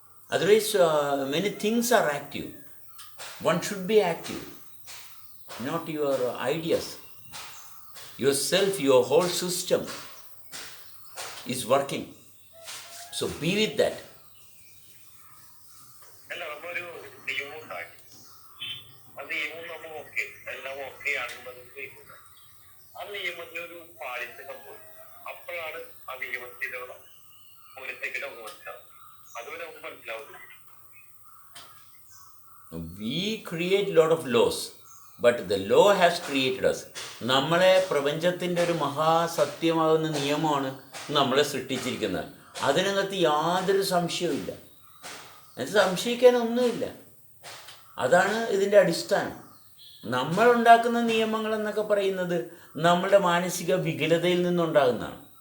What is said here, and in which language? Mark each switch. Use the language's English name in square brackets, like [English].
[English] Otherwise, many things are active. One should be active, not your ideas. Yourself, your whole system is working. So be with that. [Malayalam] അല്ല, നമ്മൊരു നിയമം ഉണ്ടാക്കി, ആ നിയമം നമ്മൾ okay എല്ലാം okay ആണെന്ന് ആ നിയമത്തിനൊരു പാളിച്ച സംഭവിക്കും. അപ്പോഴാണ് ആ നിയമത്തിലുള്ള പൊരുത്തക്കേട് നമുക്ക് മനസ്സിലാവും. അതുവരെ നമുക്ക് മനസ്സിലാവില്ല. [English] We create lot of laws, but the law has created us. [Malayalam] നമ്മളെ പ്രപഞ്ചത്തിൻ്റെ ഒരു മഹാസത്യമാകുന്ന നിയമമാണ് നമ്മളെ സൃഷ്ടിച്ചിരിക്കുന്നത്. അതിനകത്ത് യാതൊരു സംശയവുമില്ല. അത് സംശയിക്കാനൊന്നുമില്ല. അതാണ് ഇതിൻ്റെ അടിസ്ഥാനം. നമ്മളുണ്ടാക്കുന്ന നിയമങ്ങളെന്നൊക്കെ പറയുന്നത് നമ്മളുടെ മാനസിക വികലതയിൽ നിന്നുണ്ടാകുന്നതാണ്.